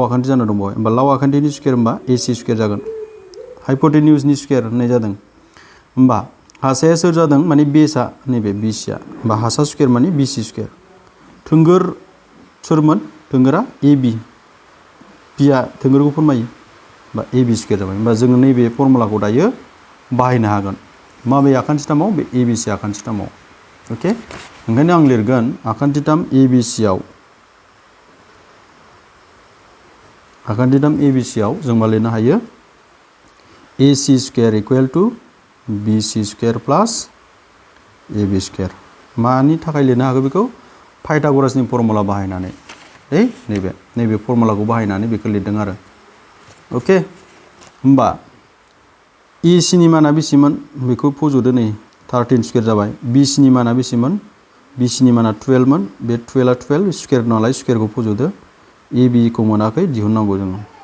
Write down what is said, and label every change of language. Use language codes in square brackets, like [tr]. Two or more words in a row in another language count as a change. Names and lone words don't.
[brx] आखान्थि जाना दं बावहाय होमबा लाव आखान्थिनि स्क्वायर होमबा [en] ac square [brx] जागोन हाइपोटेन्यूजनि स्क्वायर होननाय जादों होमबा हासाया सोर जादों माने बेसआ नैबे bc आ होमबा हासा स्क्वायर माने [en] bc square [brx] थोंगोर सोरमोन थोंगोरा ab b आ थोंगोरखौ फोरमायो बा [en] ab square [brx] जाबाय होमबा जोङो नैबे फर्मुलाखौ दायो बाहायनो हागोन माबे आखान्थिथामाव बे abc आखान्थिथामाव ओके ओंखायनो आं लिरगोन आखान्थिथाम abc आव जों मा लिरनो हायो [en] ac square equal to bc square plus ab square [brx] मानि थाखाय लिरनो हागौ बेखौ पाइथागरासनि फर्मुला बाहायनानै नैबे फर्मुलाखौ बाहायनानै बेखौ लिरदों आरो अके होमबा ए सि नि माना बेसेमोन बेखौ फज'दो नै 13 स्क्वायर जाबाय बि सि नि माना बेसेमोन बि सि नि माना 12 मोन बे 12 आ 12 स्क्वायर नालाय स्क्वायरखौ फज'दो ए बि खौ मोनाखै दिहुननांगौ जोङो